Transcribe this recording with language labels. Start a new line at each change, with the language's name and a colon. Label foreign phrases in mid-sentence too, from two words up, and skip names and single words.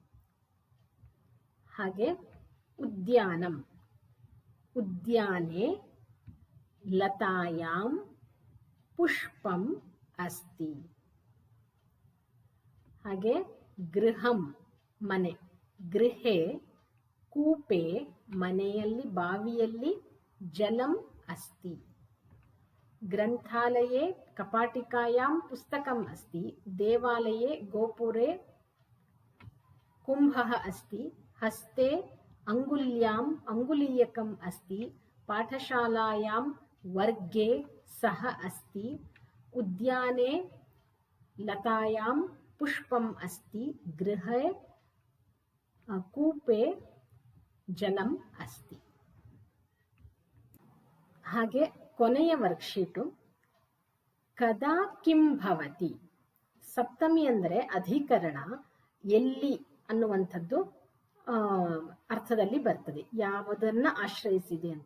Sanskrit: ಹಾಗೆ ಉದ್ಯಾನಂ ಉದ್ಯಾನೆ ಲತಾಯಾಂ ಪುಷ್ಪಂ ಅಸ್ತಿ.
Kannada: ಹಾಗೆ ಗೃಹಂ ಮನೆ,
Sanskrit: ಗೃಹೆ ಕೂಪೆ
Kannada: ಮನೆಯಲ್ಲಿ ಬಾವಿಯಲ್ಲಿ,
Sanskrit: ಜಲಂ ಅಸ್ತಿ. ಗ್ರಂಥಾಲಯೇ ಕಪಾಟಿಕಾಯಾಂ ಪುಸ್ತಕಂ ಅಸ್ತಿ. ದೇವಾಲಯೇ ಗೋಪುರೆ ಕುಂಭಃ ಅಸ್ತಿ. ಹಸ್ತೆ ಅಂಗುಲ್ಯಾಂ ಅಂಗುಲೀಯಕಂ ಅಸ್ತಿ. ಪಾಠಶಾಲಾಯಾಂ ವರ್ಗೆ ಸಹ ಅಸ್ತಿ. ಉದ್ಯಾನೆ ಲತಾಯಾಂ ಪುಷ್ಪಂ ಅಸ್ತಿ. ಗೃಹೆ ಕೂಪೆ ಜಲಂ ಅಸ್ತಿ.
Kannada: ಹಾಗೆ ಕೊನೆಯ ವರ್ಕ್ಶೀಟು
Sanskrit: ಕದಾ ಕಿಂ ಭವತಿ.
Kannada: ಸಪ್ತಮಿ ಅಂದರೆ ಅಧಿಕರಣ, ಎಲ್ಲಿ ಅನ್ನುವಂಥದ್ದು ಅರ್ಥದಲ್ಲಿ ಬರ್ತದೆ, ಯಾವುದನ್ನ ಆಶ್ರಯಿಸಿದೆ ಅಂತ.